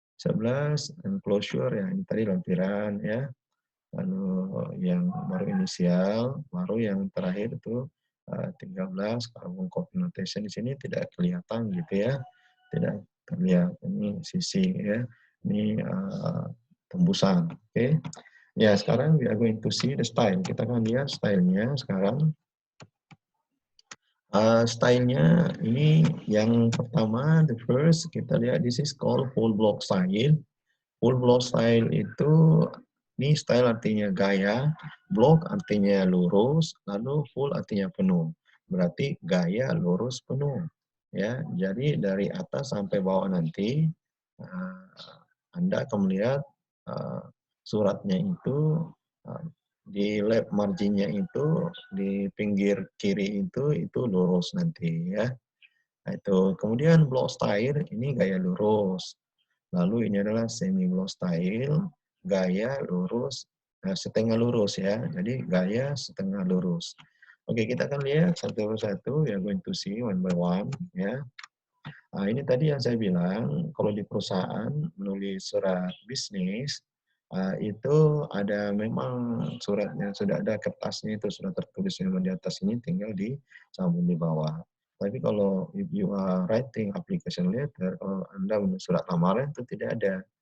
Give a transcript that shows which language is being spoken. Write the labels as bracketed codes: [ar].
[id] 11 enclosure ya, ini tadi lampiran ya. Lalu yang baru inisial, baru yang terakhir itu 13 carbon copy notation di sini tidak kelihatan gitu ya. Tidak terlihat ini sisi ya. Ini tembusan. Oke. Ya, sekarang [en] we are going to see the style. [id] Kita akan lihat stylenya sekarang. Stylenya ini yang pertama, [en] the first [id] kita lihat [en] this is called full block style. [id] Full block style itu ini style artinya gaya, block artinya lurus, lalu full artinya penuh. Berarti gaya lurus penuh. Ya, jadi dari atas sampai bawah nanti Anda akan melihat suratnya itu di left marginnya itu di pinggir kiri itu lurus nanti ya. Nah, itu kemudian block style ini gaya lurus. Lalu ini adalah semi block style, gaya lurus, setengah lurus ya. Jadi gaya setengah lurus. Oke, kita akan lihat satu persatu. [en] We are going to see one by one ya. [id] Nah, ini tadi yang saya bilang, kalau di perusahaan menulis surat bisnis, itu ada memang suratnya, sudah ada kertasnya itu, sudah tertulis memang di atas ini, tinggal disambung di bawah. Tapi kalau [en] if you are writing application letter, [id] kalau Anda menulis surat lamaran itu tidak ada.